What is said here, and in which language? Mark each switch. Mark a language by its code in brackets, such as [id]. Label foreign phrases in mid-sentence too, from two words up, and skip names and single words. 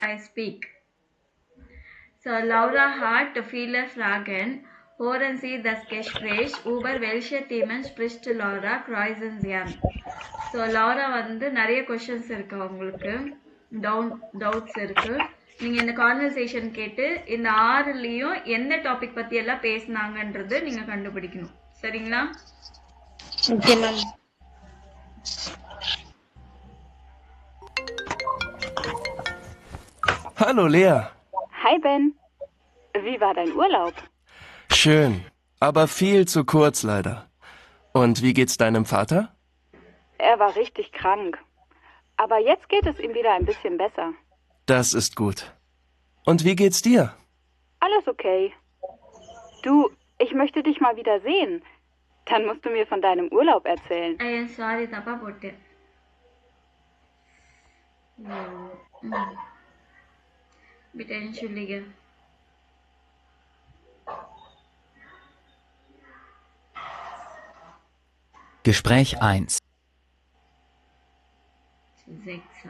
[en] I speak. [de] So Laura hat viele Fragen. Hören Sie das Gespräch über welche Themen spricht Laura kreuzen Sie an. [ta] ஸோ லாரா வந்து நிறைய கொஷின்ஸ் இருக்கு உங்களுக்கு டவுட்ஸ் இருக்கு. நீங்க இந்த கான்வர்சேஷன் கேட்டு இந்த ஆறுலயும் எந்த டாபிக் பத்தி எல்லாம் பேசினாங்கன்றது நீங்க கண்டுபிடிக்கணும். சரிங்களா? [en] okay ma'am. [de] Hallo Lea. Hi Ben. Wie war dein Urlaub? Schön, aber viel zu kurz leider. Und wie geht's deinem Vater? Er war richtig krank. Aber jetzt geht es ihm wieder ein bisschen besser. Das ist gut. Und wie geht's dir? Alles okay. Du, ich möchte dich mal wieder sehen. Dann musst du mir von deinem Urlaub erzählen. [ta] சாரி தப்பா போட்டேன். [de] Bitte entschuldige. Gespräch 1. 6.